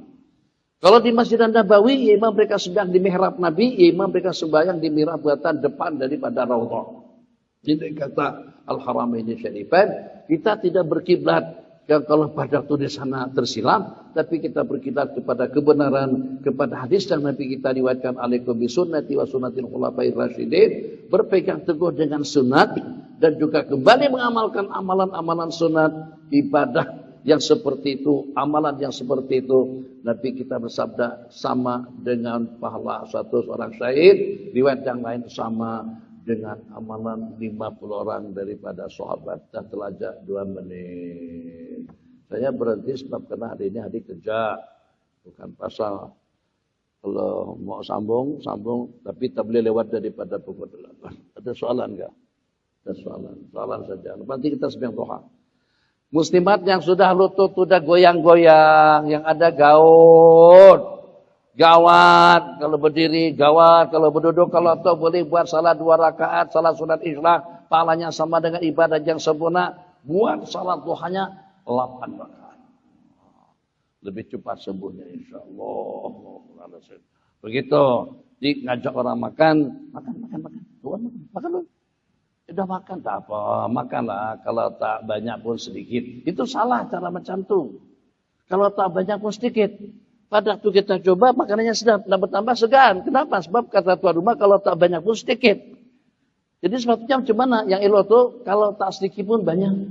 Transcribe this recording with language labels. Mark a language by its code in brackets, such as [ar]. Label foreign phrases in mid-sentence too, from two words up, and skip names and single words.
[ms] Kalau di Masjid Nabawi, imam mereka sembahyang di mihrab Nabi, imam mereka sembahyang di mihrab buatan depan daripada Raudhah. Ini kata [ar] الحرمين الشريفين, [ms] kita tidak berkiblat kalau pada waktu di sana tersilam, tapi kita berkiblat kepada kebenaran, kepada hadis yang Nabi kita riwayatkan, [ar] عليكم بسنتي وسنة الخلفاء الراشدين, [ms] berpegang teguh dengan sunat dan juga kembali mengamalkan amalan-amalan sunat, ibadah yang seperti itu, amalan yang seperti itu. Nabi kita bersabda sama dengan pahala satu orang syahid. Riwayat yang lain sama dengan amalan 50 orang daripada sahabat. Dan telajak 2 menit. Saya berhenti sebab karena hari ini hari kerja. Bukan pasal. Kalau mau sambung. Tapi tak boleh lewat daripada pukul 8. Ada soalan enggak? Ada soalan saja. Nanti kita sembahyang duha. Muslimat yang sudah lutut, sudah goyang-goyang, yang ada gawat, kalau berdiri, gawat, kalau berduduk, kalau tahu boleh buat salat 2 rakaat, salat sunat isyraq, pahalanya sama dengan ibadah yang sempurna, buat salat duhanya 8 rakaat. Lebih cepat sembuhnya insyaAllah. Begitu, ngajak orang makan. Tuhan makan dulu. Sudah makan, tak apa, makanlah. Kalau tak banyak pun sedikit. Itu salah cara macam tu. Kalau tak banyak pun sedikit. Pada waktu kita coba, makanannya sedap, dan bertambah segan. Kenapa? Sebab kata tuan rumah, kalau tak banyak pun sedikit. Jadi sepatutnya macam mana? Yang elok tu, kalau tak sedikit pun banyak.